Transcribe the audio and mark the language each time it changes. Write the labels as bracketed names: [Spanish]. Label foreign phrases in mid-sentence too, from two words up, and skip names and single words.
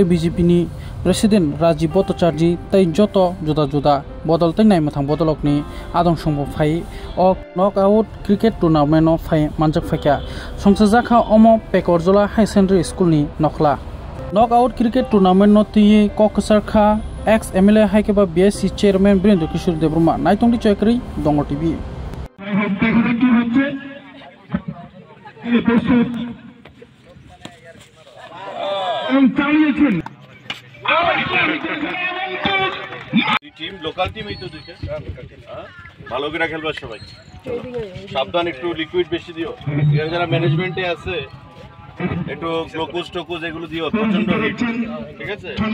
[Kok Borok] BJP ni President Rajiv Bhattacharya tai joto juda bodol tai nai mathang bodolokni adong songbo phai o [English] knockout cricket tournament [Kok Borok] no phai manjak phakya songsajaka omo pekorjola [English] high secondary school [Kok Borok] ni nokhla [English] knockout cricket tournament [Kok Borok] no ti kokasarkha [English] ex MLA [Kok Borok] haikeba [English] BSc chairman [Kok Borok] Virendra Kishore Debroma naitongdi chakri dongo TV [Bangla] টিম লোকাল টিমই তো দেখে ভালো করে খেলবা সবাই সাবধান একটু লিকুইড বেশি দিও এখানে যারা ম্যানেজমেন্টে আছে একটু গ্লুকোজ টোকোজ এগুলো দিও প্রচন্ড হিট ঠিক আছে